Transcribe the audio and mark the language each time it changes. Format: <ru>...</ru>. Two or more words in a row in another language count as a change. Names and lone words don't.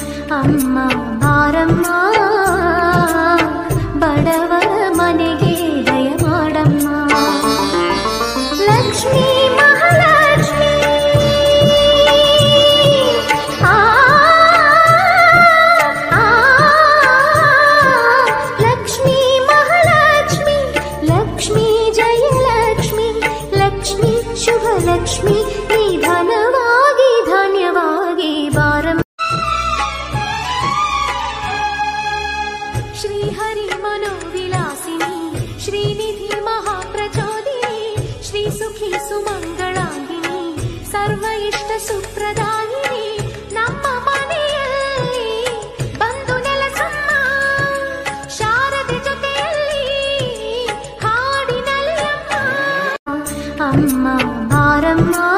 <kn>ಅಮ್ಮ ಬಾರಮ್ಮ ಬಡವರ ಮನೆಗೆ ದಯ ಮಾಡಮ್ಮ ಲಕ್ಷ್ಮೀ ಮಹಾಲಕ್ಷ್ಮಿ ಲಕ್ಷ್ಮೀ ಮಹಾಲಕ್ಷ್ಮಿ ಲಕ್ಷ್ಮೀ ಜಯಲಕ್ಷ್ಮಿ ಲಕ್ಷ್ಮೀ ಶುಭಲಕ್ಷ್ಮಿ ನಿಧನವಾಗಿ ಧಾನ್ಯವಾಗಿ ಬಾರಮ್ಮ</kn> <sa>श्रीहरि मनोविलासिनी श्रीनिधि महाप्रचोदिनी श्री सुखी सुमंगलांगिनी सर्व इष्ट सुप्रदायिनी</sa> <kn>ನಮ್ಮ ಮನೆಯಲ್ಲಿ ಬಂದು ನೆಲೆಸಮ್ಮ ಶಾರದೆ ಜೊತೆಯಲ್ಲಿ ಹಾಡಿನಲ್ಲಿ ಅಮ್ಮ ಬಾರಮ್ಮ</kn>